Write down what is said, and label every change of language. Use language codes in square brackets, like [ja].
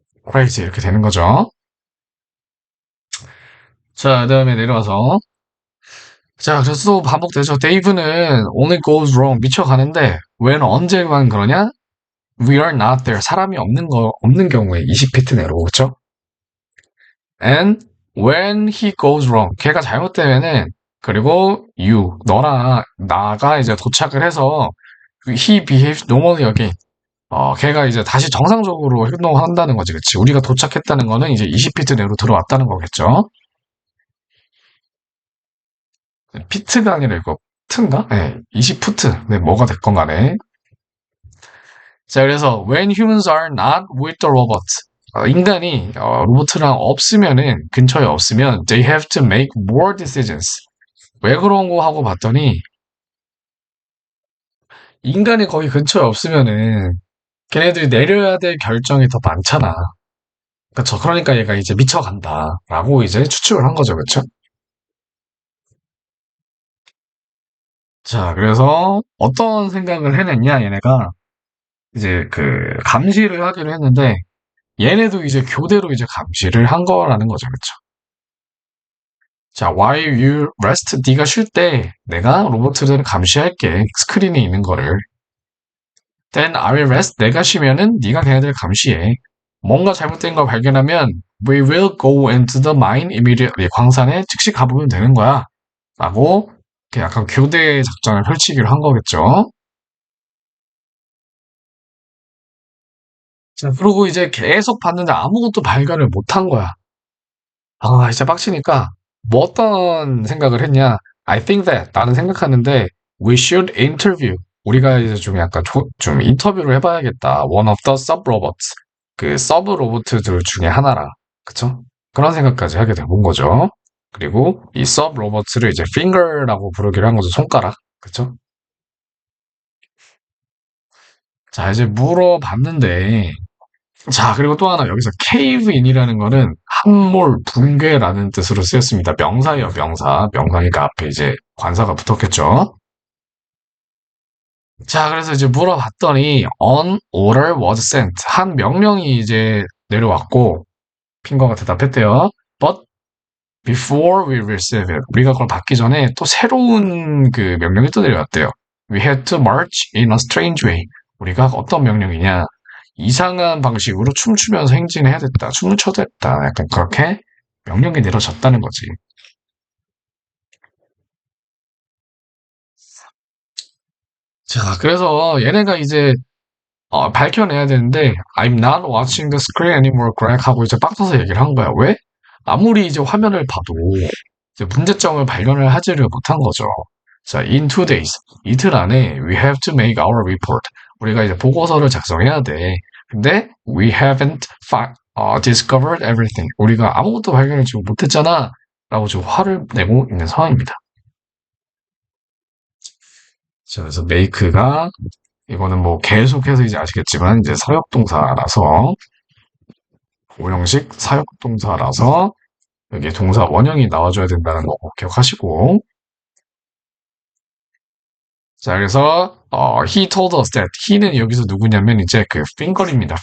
[ko] crazy 이렇게 되는 거죠. 자, 그다음에 내려와서 자, 그래서 또 반복되죠. 데이브는 [en] only goes wrong [ko] 미쳐가는데 when 언제만 그러냐? [en] We are not there. [ko] 사람이 없는 경우에 20피트 내로 그렇죠? [en] And when he goes wrong, [ko] 걔가 잘못되면은 그리고 너나 나가 이제 도착을 해서 [en] he behaves normally again. [ko] 걔가 이제 다시 정상적으로 행동을 한다는 거지, 그치? 우리가 도착했다는 거는 이제 20피트 내로 들어왔다는 거겠죠? 피트가 아니라 이거 트인가? 네, 20푸트. 네, 뭐가 됐건 간에. [en] 자, 그래서 when humans are not with the robots. [ko] 인간이 로봇이랑 없으면은 근처에 없으면 [en] they have to make more decisions. [ko] 왜 그런 거 하고 봤더니 인간이 거기 근처에 없으면은 걔네들이 내려야 될 결정이 더 많잖아. 그쵸? 그러니까 얘가 이제 미쳐간다라고 이제 추측을 한 거죠, 그쵸? 자, 그래서 어떤 생각을 해냈냐, 얘네가 이제 그 감시를 하기로 했는데 얘네도 이제 교대로 이제 감시를 한 거라는 거죠, 그쵸? 자, [en] while you rest, [ko] 네가 쉴 때 내가 로봇들을 감시할게. 스크린에 있는 거를. [en] Then I will rest. [ko] 내가 쉬면은 네가 걔네들 감시해. 뭔가 잘못된 걸 발견하면 [en] we will go into the mine immediately. [ko] 광산에 즉시 가보면 되는 거야. 라고 이렇게 약간 교대 작전을 펼치기로 한 거겠죠. 자, 그리고 이제 계속 봤는데 아무것도 발견을 못 한 거야. 아, 진짜 빡치니까 뭐 어떤 생각을 했냐? [en] I think that [ko] 나는 생각하는데 [en] we should interview. [ko] 우리가 이제 좀 약간 좀 인터뷰를 해봐야겠다. [en] One of the sub robots. [ko] 그 서브 로봇들 중에 하나라. 그쵸? 그런 생각까지 하게 된 거죠. 그리고 이 서브 로봇을 이제 finger라고 부르기로 한 거죠. 손가락. 그쵸? 자, 이제 물어봤는데 자, 그리고 또 하나 여기서 cave in이라는 거는 함몰, 붕괴라는 뜻으로 쓰였습니다. 명사예요, 명사. 명사니까 앞에 이제 관사가 붙었겠죠. 자, 그래서 이제 물어봤더니 [en] an order was sent. [ko] 한 명령이 이제 내려왔고 핑거가 대답했대요. [en] But before we receive it, [ko] 우리가 그걸 받기 전에 또 새로운 그 명령이 또 내려왔대요. [en] We had to march in a strange way. [ko] 우리가 어떤 명령이냐? 이상한 방식으로 춤추면서 행진해야 됐다. 춤을 춰야 됐다. 약간 그렇게 명령이 내려졌다는 거지. 자, 그래서 얘네가 이제 밝혀내야 되는데 [en] I'm not watching the screen anymore, Greg [ko] 하고 이제 빡쳐서 얘기를 한 거야. 왜? 아무리 이제 화면을 봐도 이제 문제점을 발견을 하지를 못한 거죠. [en] 자, in 2 days [ko] 이틀 안에 [en] we have to make our report. [ko] 우리가 이제 보고서를 작성해야 돼. [en] 근데 we haven't discovered everything. [ko] 우리가 아무것도 발견하지 못했잖아. 라고 지금 화를 내고 있는 상황입니다. 자, 그래서 make가 이거는 뭐 계속해서 이제 아시겠지만 이제 사역동사라서 오형식 사역동사라서 여기 동사 원형이 나와줘야 된다는 거 꼭 기억하시고 자 그래서 [en] he told us that he [ko] 는 여기서 누구냐면 이제 그 finger입니다.